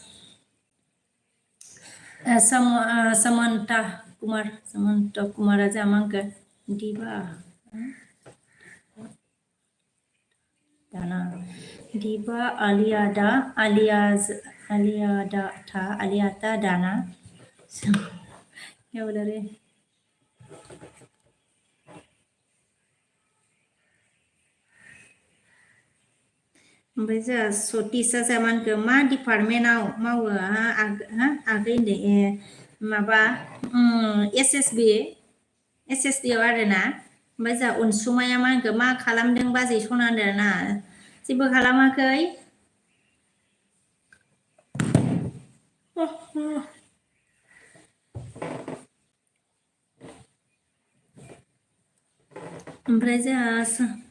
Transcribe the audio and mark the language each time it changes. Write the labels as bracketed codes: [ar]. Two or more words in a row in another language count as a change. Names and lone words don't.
[brx] समन्ता कुमारा जोंहा मा होनखो दिबा दाना दिबा आलियाता दाना [hi] क्या बोला रे [brx] ओमफ्राय जोंहा सतिसा जोंहा मा होनखो मा डिपार्टमेन्टआव मावो आगै होनदों माबा एस एस बि आव आरोना ओमफ्राय जोंहा अनसुमाया मा होनखो मा खालामदों बाजै सना होनदों ना जेबो खालामाखै ओमफ्राय जोंहा